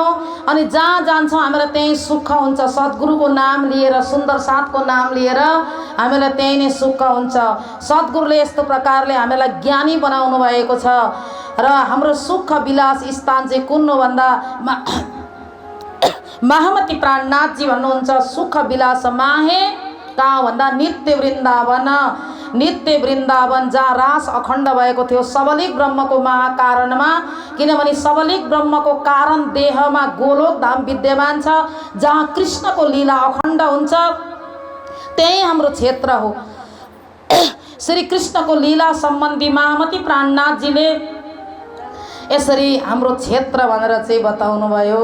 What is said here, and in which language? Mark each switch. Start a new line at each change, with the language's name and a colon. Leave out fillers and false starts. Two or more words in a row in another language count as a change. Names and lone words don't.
Nepali: अनि जहाँ जान्छौं हामीलाई त्यही सुख हुन्छ। सद्गुरुको नाम लिएर सुन्दर साथको नाम लिएर हामीलाई त्यही नै सुख हुन्छ। सद्गुरुले यस्तो प्रकारले हामीलाई ज्ञानी बनाउनु भएको छ। र हाम्रो सुख विलास स्थान चाहिँ कुन हो भन्दा महामती प्राणनाथजी भन्नुहुन्छ सुख विलास माहे कहाँ भन्दा नित्य वृन्दावन। नित्य वृन्दावन जहाँ रास अखण्ड भएको थियो सबलिक ब्रह्मको महाकारणमा। किनभने सबलिक ब्रह्मको कारण देहमा गोलोक धाम विद्यमान छ जहाँ कृष्णको लीला अखण्ड हुन्छ। त्यही हाम्रो क्षेत्र हो। श्री कृष्णको लीला सम्बन्धी महामती प्राणनाथजीले यसरी हाम्रो क्षेत्र भनेर चाहिँ बताउनु भयो।